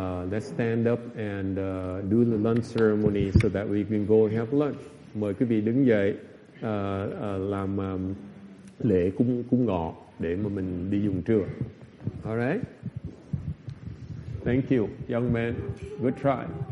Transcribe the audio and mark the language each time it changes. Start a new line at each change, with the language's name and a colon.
English: Let's stand up and do the lunch ceremony so that we can go and have lunch.
Vietnamese: Mời quý vị đứng dậy làm lễ cúng ngọ để mà mình đi dùng trưa.
English: All right? Thank you, young man. Good try.